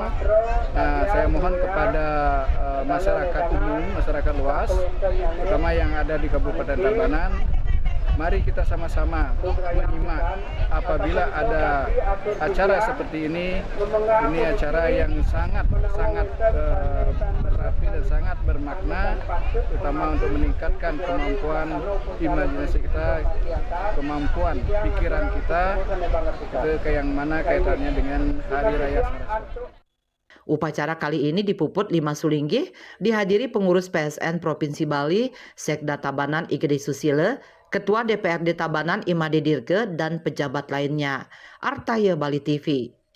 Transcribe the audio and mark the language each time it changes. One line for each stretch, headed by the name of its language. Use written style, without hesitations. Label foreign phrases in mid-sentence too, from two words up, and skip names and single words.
Indonesian: Saya mohon kepada masyarakat umum, masyarakat luas, terutama yang ada di Kabupaten Tabanan, mari kita sama-sama menyimak apabila ada acara seperti ini acara yang sangat berarti dan sangat bermakna, terutama untuk meningkatkan kemampuan imajinasi kita, kemampuan pikiran kita, itu yang mana kaitannya dengan Hari Raya Saraswati. Upacara kali ini dipuput 5 Sulinggih, dihadiri pengurus PSN Provinsi Bali, Sekda Tabanan Igede Susile, Ketua DPRD Tabanan Imade Dirge, dan pejabat lainnya. Artaya Bali TV.